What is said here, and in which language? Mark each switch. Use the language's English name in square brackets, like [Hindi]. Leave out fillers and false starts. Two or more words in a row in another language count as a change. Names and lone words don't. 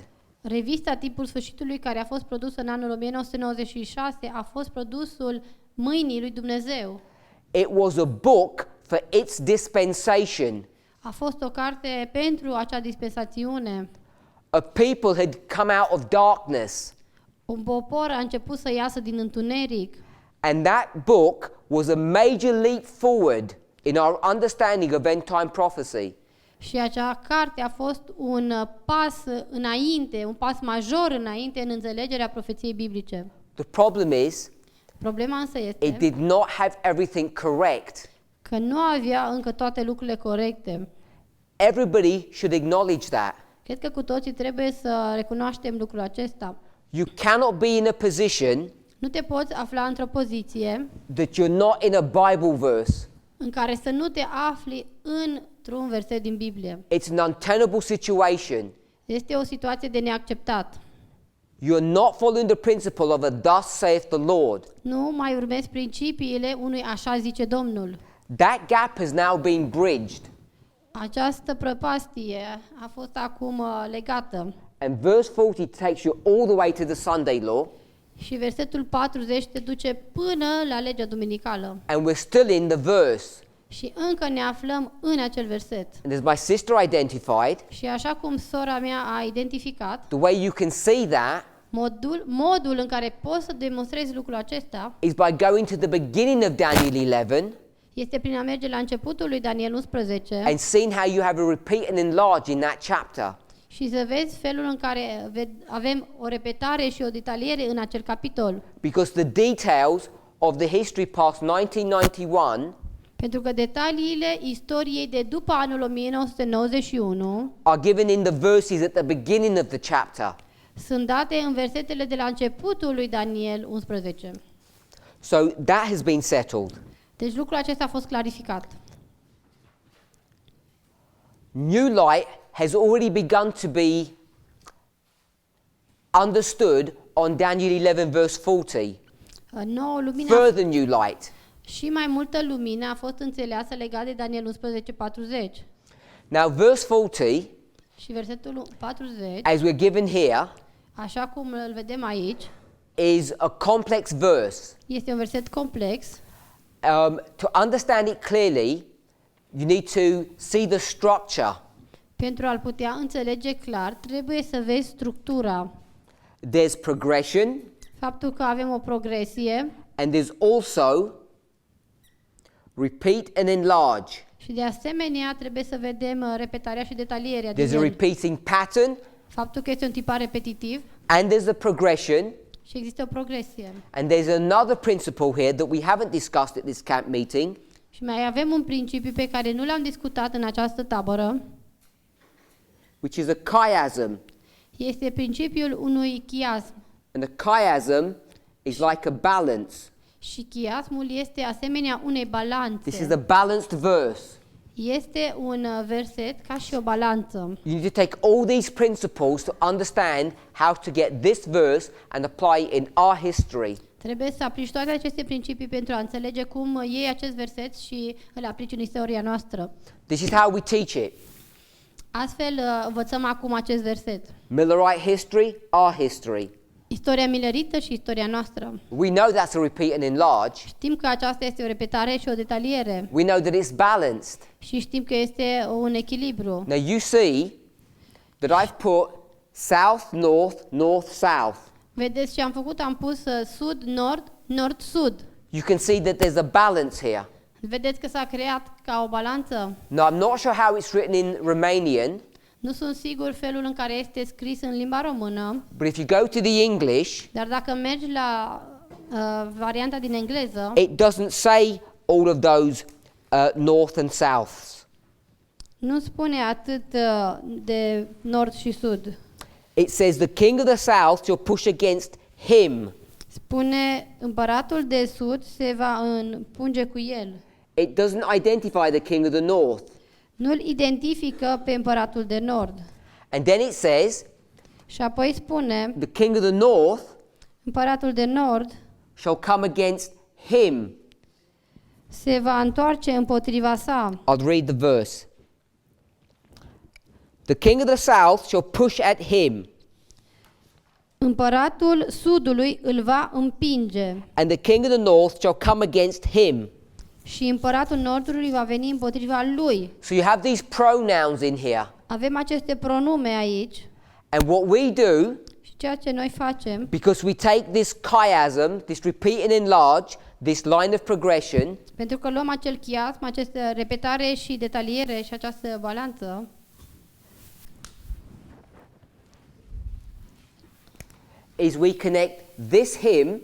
[Romanian] Revista Timpul Sfârșitului, care a fost produsă în anul 1996, a fost produsul mâinii lui Dumnezeu. [English] It was a book for its dispensation. [Romanian] A fost o carte pentru acea dispensațiune. [English] A people had come out of darkness, [Romanian] Un popor a început să iasă din întuneric [English] and that book was a major leap forward in our understanding of end time prophecy. [Romanian] și acea carte a fost un pas înainte, un pas major înainte în înțelegerea profeției biblice. [English] The problem is, [Romanian] Problema însă [English] it [Romanian] este [English] did not have everything correct. [Romanian] că nu avea încă toate lucrurile corecte. [English] Everybody should acknowledge that. [Romanian] Cred că cu toții trebuie să recunoaștem lucrul acesta. [English] You cannot be in a position [Romanian] Nu te poți afla într-o poziție [English] that you're not in a Bible verse. [Romanian] în care să nu te afli într-un verset din Biblie. [English] It's an untenable situation. [Romanian] Este o situație de neacceptat. [English] You're not following the principle of a thus saith the Lord. [Romanian] Nu mai urmezi principiile unui așa zice Domnul. [English] That gap has now been bridged. [Romanian] Această prăpastie a fost acum legată. [English] And verse 40 takes you all the way to the Sunday law. [Romanian] Și versetul 40 te duce până la legea duminicală. [English] And we're still in the verse. [Romanian] Și încă ne aflăm în acel verset. [English] And as my sister identified, [Romanian] Și așa cum sora mea a identificat, [English] the way you can see that [Romanian] Modul în care poți să demonstrezi lucrul acesta [English] is by going to the beginning of Daniel 11 [Romanian] este prin a merge la începutul lui Daniel 11 [English] and seeing how you have a repeat and enlarge in that chapter. [Romanian] și să vezi felul în care avem o repetare și o detaliere în acel capitol. [English] Because the details of the history past 1991 [Romanian] Pentru că detaliile istoriei de după anul 1991 [English] are given in the verses at the beginning of the chapter. [Romanian] sunt date în versetele de la începutul lui Daniel 11. [English] So that has been settled. [Romanian] Deci lucrul acesta a fost clarificat. [English] New light has already begun to be understood on Daniel 11 verse 40. [Romanian] Nouă lumină [English] Further new light. [Romanian] și mai multă lumină a fost înțeleasă legat de Daniel 11:40. [English] Now verse 40, [Romanian] Și versetul 40, [English] as we're given here, [Romanian] așa cum îl vedem aici, [English] is a complex verse. [Romanian] este un verset complex. [English] To understand it clearly, you need to see the structure. [Romanian] Pentru a-l putea înțelege clar, trebuie să vezi structura. [English] There's progression, [Romanian] Faptul că avem o progresie [English] and there's also repeat and enlarge. [Romanian] și de asemenea trebuie să vedem repetarea și detalierea din [English] There's a [Romanian] el. [English] repeating pattern, [Romanian] Faptul că este un tipar repetitiv [English] and there's a progression, [Romanian] și există o progresie. [English] and there's another principle here that we haven't discussed at this camp meeting, [Romanian] Și mai avem un principiu pe care nu l-am discutat în această tabără. [English] which is a chiasm. [Romanian] Este principiul unui chiasm. [English] And a chiasm is like a balance. [Romanian] Și chiasmul este asemenea unei balanțe. [English] This is a balanced verse. [Romanian] Este un verset ca și o balanță. [English] You need to take all these principles to understand how to get this verse and apply it in our history. [Romanian] Trebuie să aplici toate aceste principii pentru a înțelege cum iei acest verset și îl aplici în istoria noastră. [English] This is how we teach it. [Romanian] Astfel învățăm acum acest verset. [English] Millerite history, our history. [Romanian] Istoria milerită și istoria noastră. [English] We know that's a repeat and enlarge. [Romanian] Știm că aceasta este o repetare și o detaliere. [English] We know that it's balanced. [Romanian] Și știm că este un echilibru. [English] Now you see that I've put south, north, north, south. [Romanian] Vedeți ce am făcut? Am pus sud, nord, nord, sud. [English] You can see that there's a balance here. [Romanian] Vedeți că s-a creat ca o balanță? [English] Now I'm not sure how it's written in Romanian, [Romanian] Nu sunt sigur felul în care este scris în limba română, [English] but if you go to the English, [Romanian] dar dacă mergi la varianta din engleză, [English] it doesn't say all of those north and souths. [Romanian] nu spune atât de nord și sud. [English] It says the king of the south shall push against him. [Romanian] Spune împăratul de sud se va împunge cu el. [English] It doesn't identify the king of the north. [Romanian] Nu-l identifică pe împăratul de nord. [English] And then it says [Romanian] Și apoi spune, [English] the king of the north [Romanian] împăratul de nord [English] shall come against him. [Romanian] se va întoarce împotriva sa. [English] I'll read the verse. The king of the south shall push at him, [Romanian] Împăratul sudului îl va împinge [English] and the king of the north shall come against him. [Romanian] și împăratul nordului va veni împotriva lui. [English] So you have these pronouns in here. [Romanian] Avem aceste pronume aici [English] And what we do, [Romanian] și ceea ce noi facem, [English] because we take this chiasm, this repeat and enlarge, this line of progression, [Romanian] pentru că luăm acel chiasm, această repetare și detaliere și această balanță, [English] is we connect this hymn